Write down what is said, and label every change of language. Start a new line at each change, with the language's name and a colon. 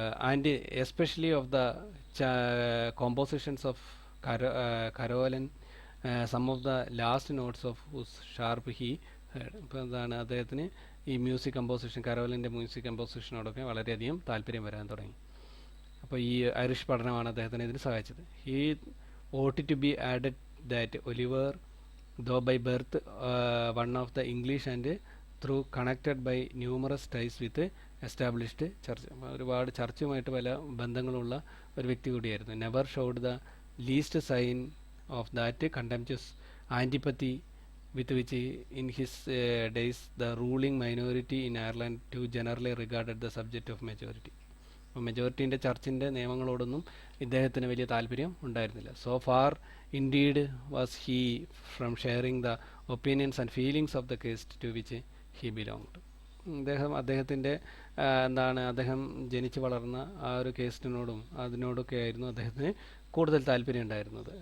English: And especially of the compositions of Carolan, some of the last notes of whose sharp he heard.
Malayalam: ഇപ്പോൾ എന്താണ് അദ്ദേഹത്തിന് ഈ music composition, കരോലിൻ്റെ music കമ്പോസിഷനോടൊക്കെ വളരെയധികം താല്പര്യം വരാൻ തുടങ്ങി. അപ്പോൾ ഈ ഐറിഷ് പഠനമാണ് അദ്ദേഹത്തിന് ഇതിന് സഹായിച്ചത്.
English: he ought to be added that Oliver, though by birth one of the English and through connected by numerous ties with established church,
Malayalam: ഒരുപാട് ചർച്ചുമായിട്ട് പല ബന്ധങ്ങളുള്ള ഒരു വ്യക്തി കൂടിയായിരുന്നു.
English: Never showed the least sign of that contemptuous antipathy with which in his days the ruling minority in Ireland too generally regarded the subject of majority.
Malayalam: അപ്പോൾ മെജോറിറ്റീൻ്റെ ചർച്ചിൻ്റെ നിയമങ്ങളോടൊന്നും ഇദ്ദേഹത്തിന് വലിയ താല്പര്യം ഉണ്ടായിരുന്നില്ല.
English: So far indeed was he from sharing the opinions and feelings of the caste to which he belonged.
Malayalam: അദ്ദേഹത്തിൻ്റെ അദ്ദേഹം ജനിച്ചു വളർന്ന ആ ഒരു കേസ്റ്റിനോടും അതിനോടൊക്കെ ആയിരുന്നു അദ്ദേഹത്തിന് കൂടുതൽ താല്പര്യം ഉണ്ടായിരുന്നത്.